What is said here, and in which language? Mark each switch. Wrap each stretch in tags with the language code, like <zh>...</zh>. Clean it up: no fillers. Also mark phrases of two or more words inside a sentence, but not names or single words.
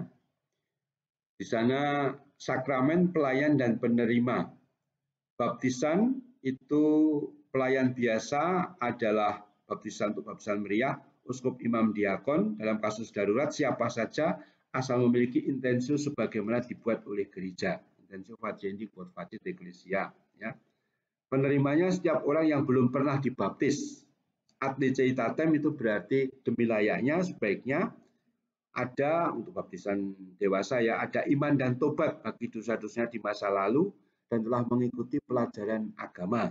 <id>Di sana sakramen, pelayan dan penerima. Baptisan itu pelayan biasa adalah baptisan untuk baptisan meriah, uskup, imam, diakon. Dalam kasus darurat siapa saja asal memiliki intensio sebagaimana dibuat oleh gereja.</id> <la>Intensio facienti quod facit ecclesia.</la> <id>Ya. Penerimanya setiap orang yang belum pernah dibaptis.</id> <la>Ad liceitatem</la> <id>itu berarti demi layaknya, sebaiknya ada untuk baptisan dewasa ya, ada iman dan tobat bagi dosa-dosanya di masa lalu dan telah mengikuti pelajaran agama.</id>